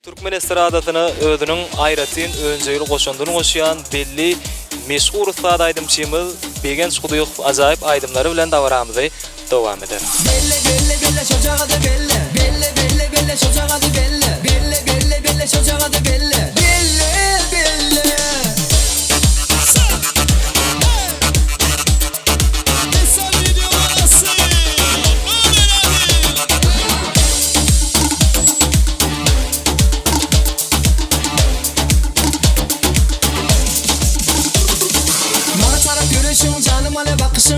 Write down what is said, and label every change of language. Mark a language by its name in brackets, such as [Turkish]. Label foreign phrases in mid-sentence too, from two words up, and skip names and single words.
[Turkmen] Türkmen estradatyny özüniň aýratyn öňjegil goşandyny goşýan belli meşhur ustada aýdymçymyz Begen Şudykow ajaýyp aýdymlary bilen dawaramyzy dowam eder. [Turkish] Belle belle belle çocuğa da belle. Belle belle belle çocuğa da belle. Belle belle belle çocuğa da belle. Belle belle. STUDİO arası. Bana taraf görüşüm, canım ale bakışım.